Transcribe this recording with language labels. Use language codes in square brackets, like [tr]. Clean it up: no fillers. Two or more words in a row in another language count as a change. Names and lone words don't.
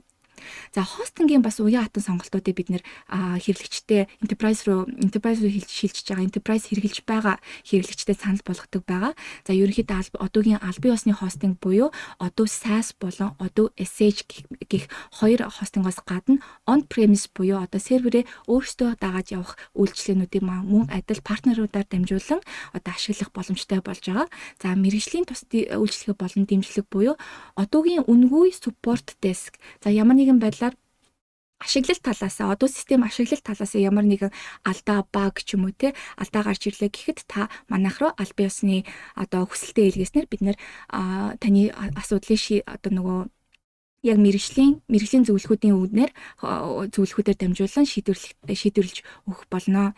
[mn] За хостингийн бас уян хатан сонголтуудыг бид нэр хэрэглэгчтэй enterprise руу шилжиж байгаа enterprise хэрэглэж байгаа хэрэглэгчтэй санал болгодог байгаа. За ерөнхийдөө одоогийн албан ёсны хостинг буюу одоо SaaS болон одоо SH гэх хоёр хостингоос гадна [en] on premise [mn] буюу одоо серверээ өөрсдөө дагаад явах үйлчилгээнүүдийг мөн адил партнеруудаар дамжуулан одоо ашиглах боломжтой болж байгаа. За мэргэжлийн тусдын үйлчилгээ болон дэмжлэг буюу одоогийн үнгүй [en] support desk. [mn] За ямар нэгэн байдлаар ашиглалт талаасаа одоо систем ашиглалт талаасаа ямар нэгэн алдаа баг ч юм уу те алдаа гарч ирлээ гэхэд та манайх руу албан ёсны одоо хүсэлтэд илгээснээр бид нэр таны асуудлыг одоо нөгөө яг мэргэжлийн зөвлөхүүдийн зөвлөхүүдээр дамжуулан шийдвэрлэж өгөх болно.